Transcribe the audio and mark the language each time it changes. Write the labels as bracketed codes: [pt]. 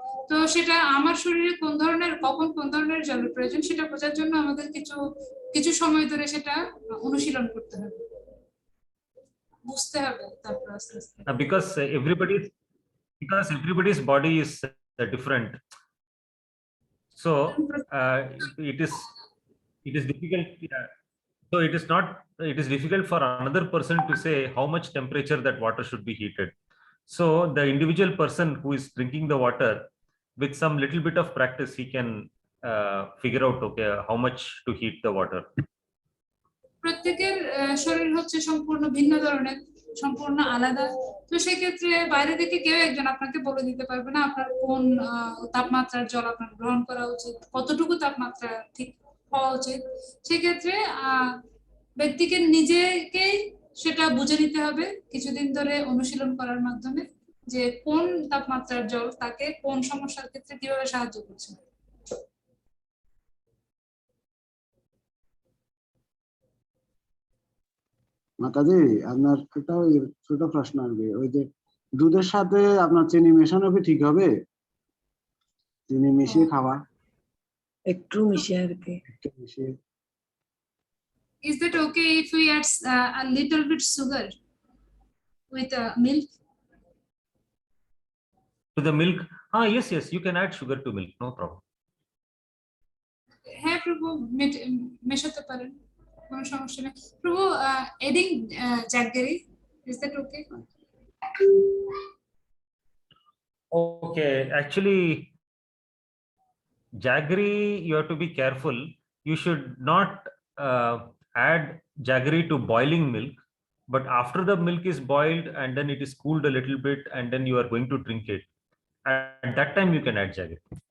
[bn] তো সেটা আমার শরীরে কোন ধরনের কখন কোন ধরনের জলের প্রয়োজন সেটা বোঝার জন্য আমাদের কিছু সময় ধরে সেটা অনুশীলন করতে হবে, বুঝতে হবে, তারপর আস্তে আস্তে। [en] Because everybody's body is different, so it is difficult. So it is difficult for another person to say how much temperature that water should be heated. So the individual person who is drinking the water, with some little bit of practice, he can figure out, okay, how much to heat the water. [bn] প্রত্যেকের শরীর হচ্ছে সম্পূর্ণ ভিন্ন ধরনের, সম্পূর্ণ আলাদা। তো সেক্ষেত্রে বাইরে থেকে কেউ একজন আপনাকে বলে দিতে পারবে না আপনার কোন তাপমাত্রার জল আপনার গ্রহণ করা উচিত, কতটুকু তাপমাত্রা ঠিক হওয়া উচিত। সেক্ষেত্রে ব্যক্তিকে নিজেকেই সেটা বুঝে নিতে হবে কিছুদিন ধরে অনুশীলন করার মাধ্যমে, যে কোন তাপমাত্রার জল তাকে কোন সমস্যার ক্ষেত্রে কিভাবে সাহায্য করছে। মাতাজি, আপনার একটা ওই ছোট প্রশ্ন আসবে, ওই যে দুধের সাথে আপনার চিনি মেশানো কি ঠিক হবে? চিনি মিশিয়ে খাওয়া? একটু মিশিয়ে আর কি। একটু মিশিয়ে। [en] Is that okay if we add a little bit sugar with milk? To the milk? Yes, you can add sugar to milk, no problem. [bn] হ্যাঁ প্রভু, মেশাতে পারেন, কোনো সমস্যা নেই প্রভু। [en] Adding jaggery, is that okay? Okay, actually, jaggery, you have to be careful. You should not add jaggery to boiling milk, but after the milk is boiled and then it is cooled a little bit and then you are going to drink it, at that time you can add jaggery.